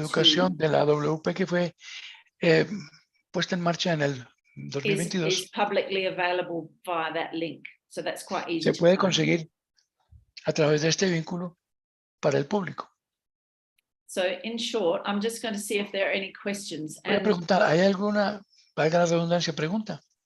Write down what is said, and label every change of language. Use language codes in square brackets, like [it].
[es] educación de la WP que fue puesta en marcha en el 2022. [en] is publicly available via that link. So that's quite easy [es] Se [en] to [es] puede [en] find. [es] conseguir a través de este vínculo para el público. [en] So in short, I'm just going to see if there are any questions. [es] Voy a preguntar, ¿hay alguna, valga la redundancia, pregunta?